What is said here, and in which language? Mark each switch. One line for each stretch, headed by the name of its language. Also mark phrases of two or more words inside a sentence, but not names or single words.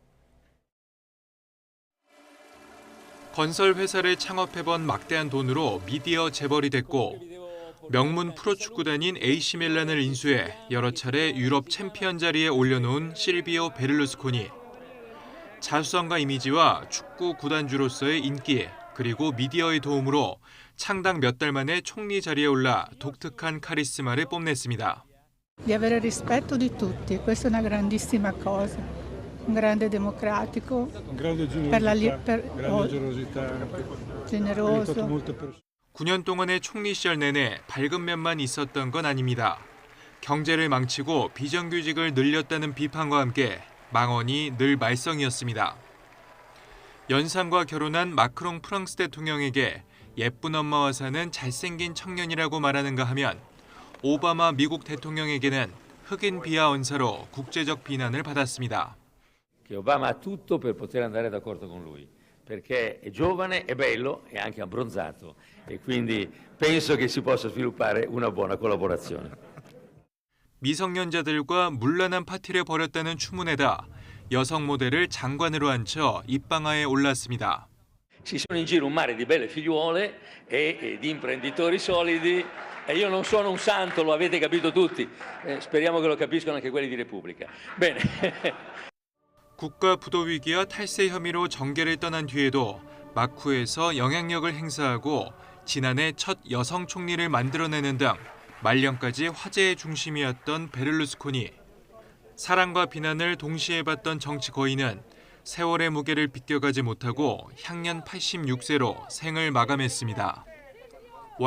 Korean: 건설 회사를 창업해본 막대한 돈으로 미디어 재벌이 됐고 명문 프로축구단인 AC 밀란을 인수해 여러 차례 유럽 챔피언 자리에 올려놓은 실비오 베를루스코니. 자수성가 이미지와 축구 구단주로서의 인기 그리고 미디어의 도움으로 창당 몇 달 만에 총리 자리에 올라 독특한 카리스마를 뽐냈습니다.
Italian: Di avere rispetto di tutti, questa è una grandissima cosa. Un grande democratico, generoso.
Korean: 9년 동안의 총리 시절 내내 밝은 면만 있었던 건 아닙니다. 경제를 망치고 비정규직을 늘렸다는 비판과 함께 망언이 늘 말썽이었습니다. 연상과 결혼한 마크롱 프랑스 대통령에게 예쁜 엄마와 사는 잘생긴 청년이라고 말하는가 하면 오바마 미국 대통령에게는 흑인 비하 언사로 국제적 비난을 받았습니다.
Italian: Obama ha tutto per poter andare d'accordo con lui, perché è giovane, è bello e anche abbronzato e quindi penso che si possa sviluppare una buona collaborazione.
Korean: 미성년자들과 문란한 파티를 벌였다는 추문에다 여성 모델을 장관으로 앉혀 입방아에 올랐습니다.
Italian: Ci sono in giro un mare di belle figliuole e di imprenditori solidi e io non sono un santo, lo avete capito tutti. Speriamo che lo capiscano anche quelli di Repubblica. Bene.
Korean: 국가 부도 위기와 탈세 혐의로 정계를 떠난 뒤에도 마쿠에서 영향력을 행사하고 지난해 첫 여성 총리를 만들어내는 등 말년까지 화제의 중심이었던 베를루스코니. 사랑과 비난을 동시에 받던 정치 거인은 세월의 무게를 비껴가지 못하고 향년 86세로 생을 마감했습니다.